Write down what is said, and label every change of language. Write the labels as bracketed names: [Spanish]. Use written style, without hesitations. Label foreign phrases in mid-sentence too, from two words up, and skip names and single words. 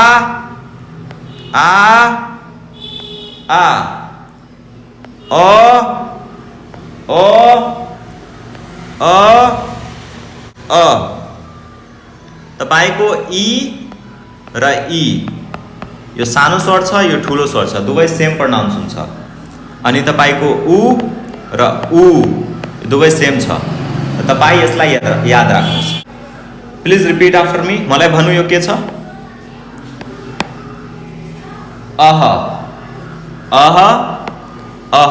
[Nepali] आ आ ओ ओ अ अ तपाईको ई र ई यो सानो स्वर छ, यो ठुलो स्वर छ, दुवै [English] same pronounce [Nepali] हुन्छ। अनि तपाईको उ र उ दुवै सेम छ। तपाईँ यसलाई याद राख्नुहोस्। [English] please repeat after me. [Nepali] मलाई भन्नु यो के छ? अह अह अह।